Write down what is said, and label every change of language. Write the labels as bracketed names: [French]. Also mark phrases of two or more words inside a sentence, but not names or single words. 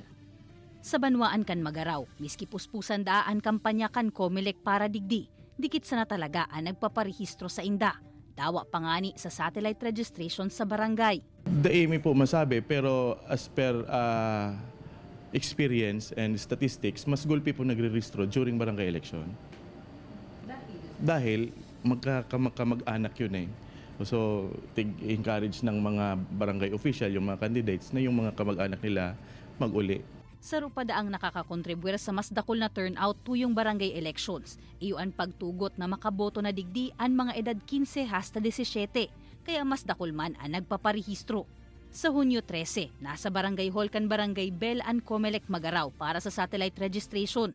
[Bikol] Sa banwaan kan Magaraw, miski puspusan daan kampanya kan COMELEC para digdi, dikit sana talaga ang nagpaparehistro sa inda. Dawa pangani sa satellite registration sa barangay. Daimi po masabi pero [English] as per experience and statistics, [Bikol] mas gulpi po nagre-registro [English] during barangay election. [Filipino] Dahil magkamag-anak yun eh. So, encourage ng mga barangay official, yung mga candidates, na yung mga kamag-anak nila mag-uli. [Bikol] Sa rupada ang nakakakontribuir sa mas dakol na turnout tuyong barangay elections. Iyo ang pagtugot na makaboto na digdi ang mga edad 15 hasta 17, kaya mas dakol man ang nagpaparehistro. Sa Hunyo 13, nasa Barangay Hall kan Barangay Bell ang COMELEC Magaraw para sa satellite registration.